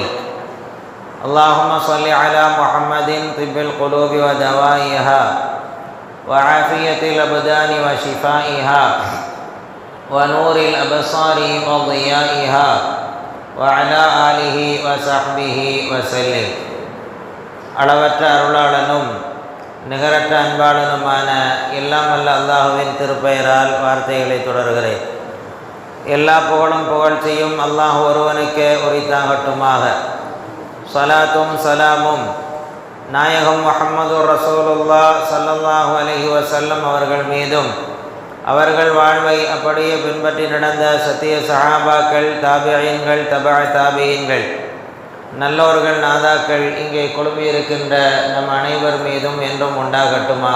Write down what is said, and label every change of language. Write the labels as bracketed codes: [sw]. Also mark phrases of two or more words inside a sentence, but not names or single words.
[ar] اللهم صل على محمد طب القلوب ودوائها وعافية الأبدان وشفائها ونور الأبصار وضيائها وعلى آله وصحبه وسلم. [ta] அளவற்ற அருளாளனும் நிகரற்ற அன்பாளனுமான எல்லாம் வல்ல அல்லாஹுவின் திருப்பெயரால் வார்த்தைகளை தொடர்கிறேன். எல்லா புகழும் புகழ்ச்சியும் அல்லாஹ் ஒருவனுக்கே உரித்தாகட்டுமாக. ஸலாத்தும் சலாமும் நாயகம் முஹம்மது ரசூலுல்லாஹ் [ar] صلى الله عليه وسلم [ta] அவர்கள் மீதும், அவர்கள் வாழ்வை அப்படியே பின்பற்றி நடந்த சத்திய சஹாபாக்கள், தாபிஈன்கள், தபஅ தாபிஈன்கள், நல்லோர்கள், நாதாக்கள் இங்கே குழுமியிருக்கின்ற நம் அனைவர் மீதும் என்றும் உண்டாகட்டுமாக.